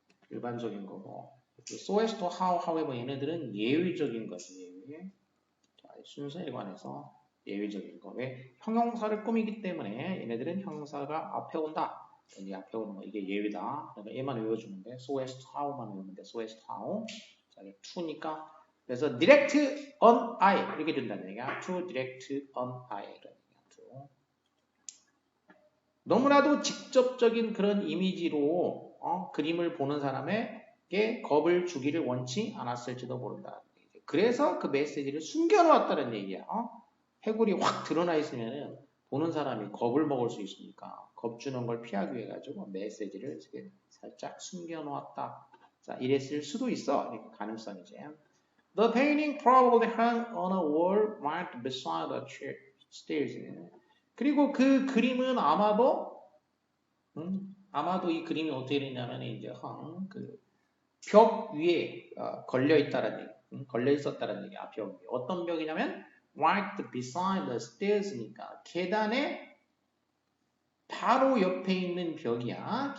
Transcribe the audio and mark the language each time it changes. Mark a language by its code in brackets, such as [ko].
[ko] 일반적인 거고. [en] so as to however [ko] 얘네들은 예외적인 거지. 예외. 자, 순서에 관해서 예외적인 거. 왜? 형용사를 꾸미기 때문에 얘네들은 형용사가 앞에 온다. 여기 앞에 오는 거 이게 예외다. 그러니까 얘만 외워주는데 so as to how만 외우는데 so as to how. 자, 이게 to니까 그래서 direct on I 이렇게 된다는 얘기야. to direct on I 이런 얘기야. to. 너무나도 직접적인 그런 이미지로 그림을 보는 사람에게 겁을 주기를 원치 않았을지도 모른다. 그래서 그 메시지를 숨겨놓았다는 얘기야. 해골이 확 드러나 있으면은 보는 사람이 겁을 먹을 수 있으니까 겁 주는 걸 피하기 위해 가지고 메시지를 이렇게 살짝 숨겨놓았다. 자, 이랬을 수도 있어. 이렇게 가능성이지. [en] The painting probably hung on a wall right beside the stairs. [ko] 그리고 그 그림은 아마도 이 그림이 어떻게 됐냐면 이제 벽 위에 걸려 있다라는 얘기, 걸려 있었다라는 얘기야. 벽 위에. 어떤 벽이냐면 [en] right beside the stairs [ko] 니까 계단에 바로 옆에 있는 벽이야.